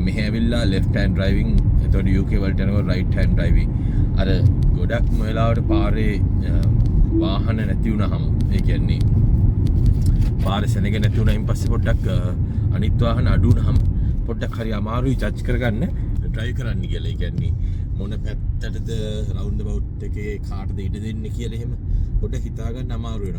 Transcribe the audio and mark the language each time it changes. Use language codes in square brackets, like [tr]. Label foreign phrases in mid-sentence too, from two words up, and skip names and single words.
[si] මෙහෙ ඇවිල්ලා [en] left hand driving [si] එතකොට UK වලට යනකොට [en] right hand driving [si] අර ගොඩක්ම වෙලාවට පාරේ වාහන නැති වුනහම ඒ කියන්නේ පාරේ සෙනග නැති වුණායින් පස්සේ පොඩ්ඩක් අනිත් වාහන අඩු වුනහම පොඩ්ඩක් හරි අමාරුයි ජජ් කරගන්න ඩ්‍රයිව් කරන්න කියලා. ඒ කියන්නේ මොන පැත්තටද [en] round about [si] එකේ කාටද ඉඩ දෙන්නේ කියලා එහෙම පොඩ්ඩක් හිතා ගන්න අමාරු වෙනවා.